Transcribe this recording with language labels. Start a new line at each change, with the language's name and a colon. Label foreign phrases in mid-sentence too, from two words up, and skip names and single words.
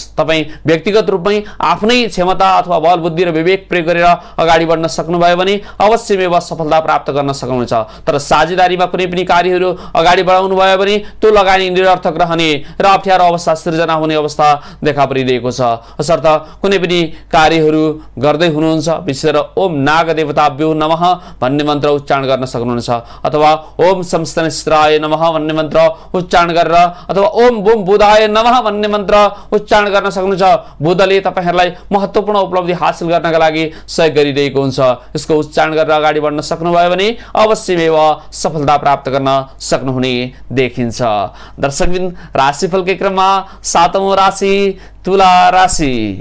Nepali: तपाई व्यक्तिगत रूपमै आफ्नै क्षमता अथवा बल बुद्धि र विवेक प्रयोग गरेर अगाडि बढ्न सक्नुभयो भने अवश्यमै सफलता प्राप्त गर्न सक्नुहुन्छ। तर साझेदारीमा कुनै पनि कार्यहरू अगाडि बढाउनु भयो भने त्यो लगानी निरर्थक रहने र अप्ठ्यारो अवस्था सृजना हुने अवस्था देखा परिरहेको छ। यसर्थ कुनै पनि कार्यहरू गर्दै हुनुहुन्छ विशेष गरेर
Sanskrit: ओम नाग देवताभ्यो नमः
Nepali: भन्ने मन्त्र उच्चारण गर्न सक्नुहुन्छ अथवा
Sanskrit: ओम संस्तनेश्वराय नमः
Nepali: भन्ने मन्त्र उच्चारण गरेर अथवा
Sanskrit: ओम बुम बुधाय नमः
Nepali: भन्ने मन्त्र उच्चारण गर्न सक्नुहुन्छ। बुधले तपाईहरुलाई महत्त्वपूर्ण उपलब्धि हासिल गर्नका लागि सहयोग गरिरहेको हुन्छ। यसको उच्चारण गरेर अगाडि बढ्न सक्नुभयो भने अवश्यमै सफलता प्राप्त गर्न सक्नुहुने देखिन्छ। दर्शकबिन राशिफलकै क्रममा 7औं राशि तुला राशि।